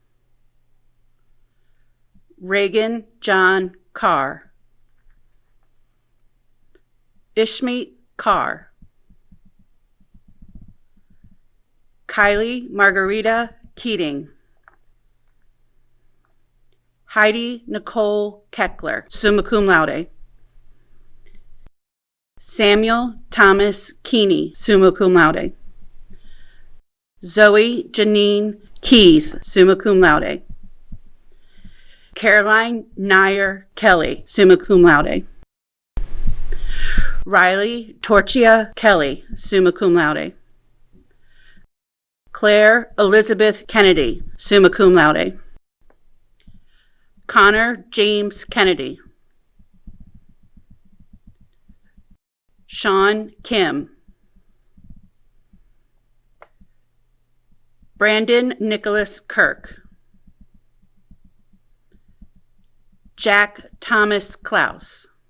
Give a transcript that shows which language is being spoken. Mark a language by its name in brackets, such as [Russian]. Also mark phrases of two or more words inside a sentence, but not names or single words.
[English] Reagan John Carr. Ishmeet Carr. Kylie Margarita Keating. Heidi Nicole Keckler, [Latin] summa cum laude. [English] Samuel Thomas Keeney, [Latin] summa cum laude. [English] Zoe Janine Keys, [Latin] summa cum laude. [English] Caroline Nair Kelly, [Latin] summa cum laude. [English] Riley Torchia Kelly, [Latin] summa cum laude. [English] Claire Elizabeth Kennedy, [Latin] summa cum laude. [English] Connor James Kennedy. Sean Kim. Brandon Nicholas Kirk. Jack Thomas Klaus.